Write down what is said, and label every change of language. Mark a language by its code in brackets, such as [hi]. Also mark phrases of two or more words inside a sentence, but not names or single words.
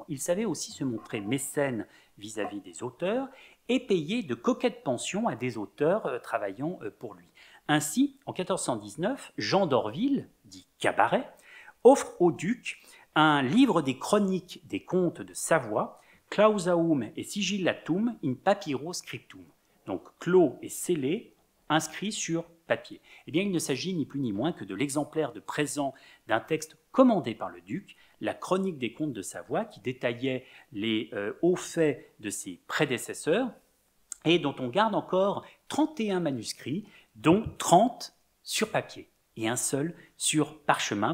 [fr] Il savait aussi se montrer mécène vis-à-vis des auteurs et payer de coquettes pensions à des auteurs travaillant pour lui. Ainsi, en 1419, Jean d'Orville, dit Cabaret, offre au duc un livre des chroniques des comtes de Savoie, [la] Clausaum et Sigillatum in papyro scriptum, [fr] donc clos et scellé, inscrit sur papier. Eh bien, il ne s'agit ni plus ni moins que de l'exemplaire de présent d'un texte commandé par le duc, la chronique des comtes de Savoie, qui détaillait les hauts faits de ses prédécesseurs et dont on garde encore 31 manuscrits, dont 30 sur papier et un seul sur parchemin.